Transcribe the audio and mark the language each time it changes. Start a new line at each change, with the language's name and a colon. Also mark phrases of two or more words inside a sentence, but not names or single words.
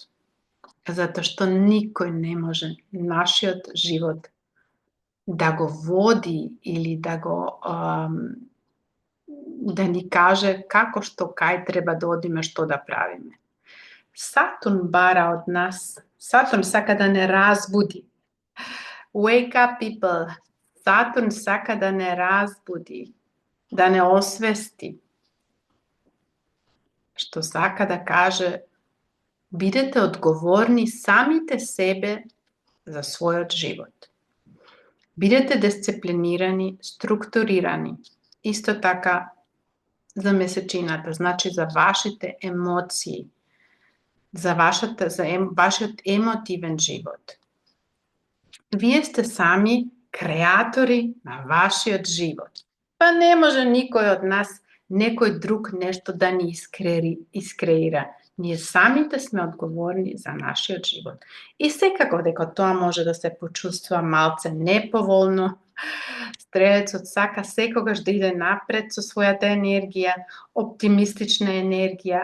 Macedonian: Затоа што никој не може нашиот живот да го води или да ни каже како што кај треба да одиме, што да правиме. Сатурн бара од нас, Сатурн сака да не разбуди.
English: Wake up, people!
Macedonian: Сатурн сака да не разбуди, да не освести. Што сака да каже, бидете одговорни самите себе за својот живот. Бидете дисциплинирани, структурирани. Исто така за месечината, значи за вашите емоции, за вашиот емотивен живот. Вие сте сами креатори на вашиот живот. Па не може никој од нас некој друг нешто да ни искреира. Ние самите сме одговорни за нашиот живот. И секако дека тоа може да се почувствува малце неповолно, стрелецот сака секогаш да иде напред со својата енергија, оптимистична енергија.